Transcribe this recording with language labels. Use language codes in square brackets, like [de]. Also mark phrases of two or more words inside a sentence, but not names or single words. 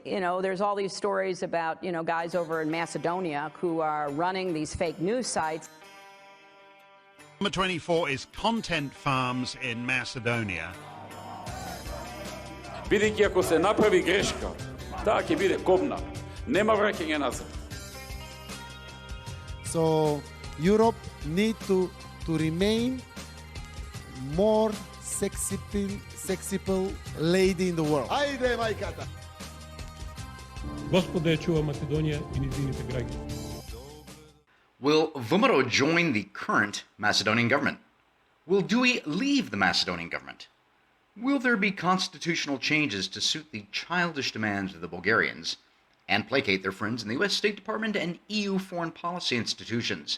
[en] there's all these stories about, guys over in Macedonia who are running these fake news sites. Number 24 is Content Farms in Macedonia. [mk] Бидејќи ако се направи грешка, таа ќе биде кобна. Нема враќање назад. [en] So Europe need to remain more sexy lady in the world. [mk] Ајде, мајката! Господа ја чува Македонија и низините граѓани. [en] Will VMRO join the current Macedonian government? Will DUI leave the Macedonian government? Will there be constitutional changes to suit the childish demands of the Bulgarians and placate their friends in the US State Department and EU foreign policy institutions?